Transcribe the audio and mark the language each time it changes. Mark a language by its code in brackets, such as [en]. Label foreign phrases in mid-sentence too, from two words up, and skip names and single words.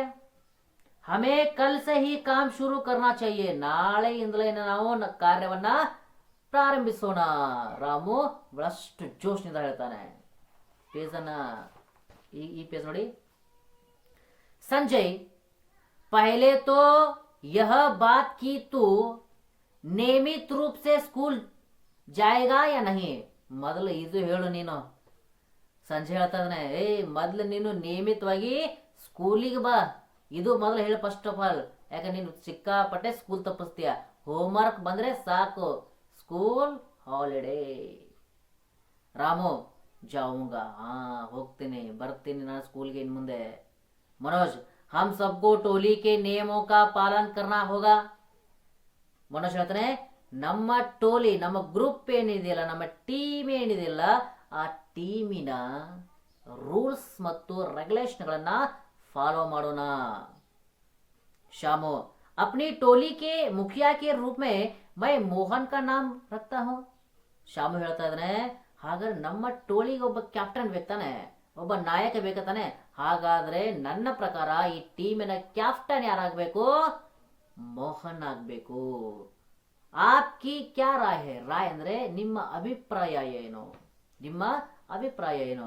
[hi] हमें कल से ही काम शुरू करना चाहिए. [kn] ನಾಳೆಯಿಂದಲೇ ನಾವು ಕಾರ್ಯವನ್ನ ಪ್ರಾರಂಭಿಸೋಣ. ರಾಮು ಬಹಳಷ್ಟು ಜೋಶ್ನಿಂದ ಹೇಳ್ತಾನೆ. ಪೇಜನ್ನ ಈ ಪೇಜ್ ನೋಡಿ. [hi] ಸಂಜಯ್ पहले तो यह बात कि तू नियमित रूप से स्कूल जाएगा या नहीं. [kn] ಮೊದಲು ಇದು ಹೇಳು ನೀನು. ಸಂಜೆ ಹೇಳ್ತಾ ಇದ್ದಾನೆ, ಮೊದಲು ನೀನು ನಿಯಮಿತವಾಗಿ ಸ್ಕೂಲಿಗೆ ಬಾ. ಇದು ಮೊದಲು ಹೇಳು [en] first of all. [kn] ಯಾಕೆ ನೀನು ಸಿಕ್ಕಾಪಟ್ಟೆ ಸ್ಕೂಲ್ ತಪ್ಪಿಸ್ತೀಯ. ಹೋಮ್ವರ್ಕ್ ಬಂದ್ರೆ ಸಾಕು, [en] school holiday. [kn] ರಾಮು ಜಾऊंगा, ಹೋಗ್ತೀನಿ, ಬರ್ತೀನಿ ನಾನು ಸ್ಕೂಲ್ಗೆ ಇನ್ ಮುಂದೆ. [hi] ಮನೋಜ್ हम सबको टोली के नियमों का पालन करना होगा. [kn] ಮನೋಜ್ ಹೇಳ್ತಾನೆ, ನಮ್ಮ ಟೋಲಿ, ನಮ್ಮ ಗ್ರೂಪ್ ಏನಿದೆಯಲ್ಲ, ನಮ್ಮ ಟೀಮ್ ಏನಿದೆಯಲ್ಲ, ಆ ಟೀಮಿನ ರೂಲ್ಸ್ ಮತ್ತು ರೆಗ್ಯುಲೇಷನ್ಗಳನ್ನ ಫಾಲೋ ಮಾಡೋಣ. [hi] ಶಾಮು अपनी टोली के मुखिया के रूप में मैं मोहन का नाम रखता हूं. [kn] ಶಾಮು ಹೇಳ್ತಾ ಇದ್ದಾನೆ, ಹಾಗಾದ್ರೆ ನಮ್ಮ ಟೋಲಿಗೆ ಒಬ್ಬ ಕ್ಯಾಪ್ಟನ್ ಬೇಕಾನೆ, ಒಬ್ಬ ನಾಯಕ ಬೇಕತಾನೆ. ಹಾಗಾದ್ರೆ ನನ್ನ ಪ್ರಕಾರ ಈ ಟೀಮಿನ ಕ್ಯಾಪ್ಟನ್ ಯಾರಾಗಬೇಕು? ಮೋಹನ್ ಆಗ್ಬೇಕು. [hi] आपकी क्या राय है. [kn] ರಾಯ್ ಅಂದ್ರೆ ನಿಮ್ಮ ಅಭಿಪ್ರಾಯ ಏನು, ನಿಮ್ಮ ಅಭಿಪ್ರಾಯ ಏನು.